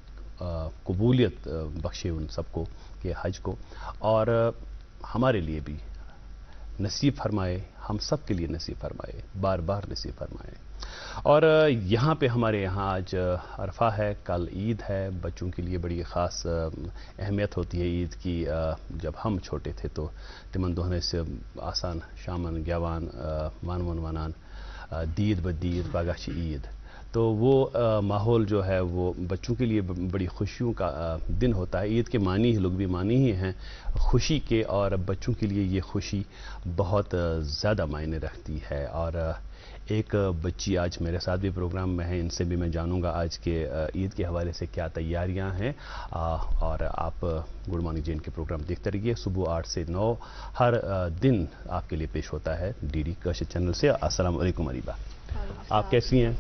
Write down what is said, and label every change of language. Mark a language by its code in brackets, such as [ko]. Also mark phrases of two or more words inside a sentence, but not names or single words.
[ur] قبولیت بخشے ان سب کو یہ حج کو اور ہمارے لیے بھی نصیب فرمائے ہم سب کے لیے نصیب فرمائے بار بار نصیب فرمائے اور یہاں پہ ہمارے یہاں آج عرفہ ہے کل عید ہے بچوں کے لیے بڑی خاص اہمیت ہوتی ہے عید کی جب ہم چھوٹے تھے تو [ks] تمن دہنے سے آسان شامن گیوان وان ونان دید بدید پگہ چھ عید [ur] تو وہ ماحول جو ہے وہ بچوں کے لیے بڑی خوشیوں کا دن ہوتا ہے عید کے معنی لوگ بھی معنی ہی ہیں خوشی کے اور بچوں کے لیے یہ خوشی بہت زیادہ معنی رکھتی ہے اور ایک بچی آج میرے ساتھ بھی پروگرام میں ہے ان سے بھی میں جانوں گا آج کے عید کے حوالے سے کیا تیاریاں ہیں اور آپ گڈ مارننگ جے اینڈ کے پروگرام دیکھتے رہیے صبح 8 سے 9 ہر دن آپ کے لیے پیش ہوتا ہے ڈی ڈی کشر چینل سے [ar] السلام علیکم [ur] اریبہ آپ کیسی ہیں